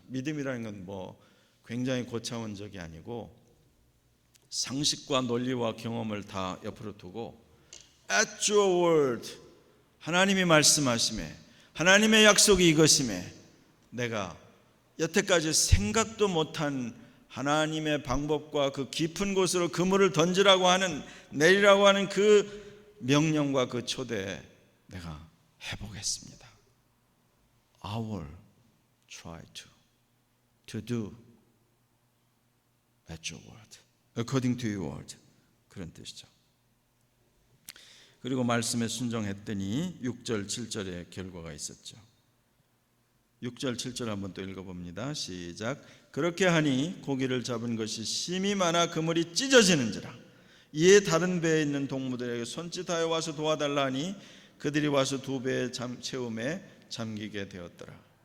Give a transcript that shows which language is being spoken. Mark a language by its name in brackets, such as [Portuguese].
[Korean] 믿음이라는 건 뭐 굉장히 고차원적이 아니고 상식과 논리와 경험을 다 옆으로 두고 [English] at your word, [Korean] 하나님이 말씀하심에, 하나님의 약속이 이것임에 내가 여태까지 생각도 못한 하나님의 방법과 그 깊은 곳으로 그물을 던지라고 하는, 내리라고 하는 그 명령과 그 초대에 내가 해보겠습니다. [English] I will try to do at your word, according to your word. [Korean] 그런 뜻이죠. 그리고 말씀에 순종했더니 6절 7절의 결과가 있었죠. 6절 7절 한번 또 읽어봅니다. 시작. 그렇게 하니 고기를 잡은 것이 심히 많아 그물이 찢어지는지라. 이에 다른 배에 있는 동무들에게 손짓하여 와서 도와달라 하니 그들이 와서 두 배의 채움에 잠기게 되었더라.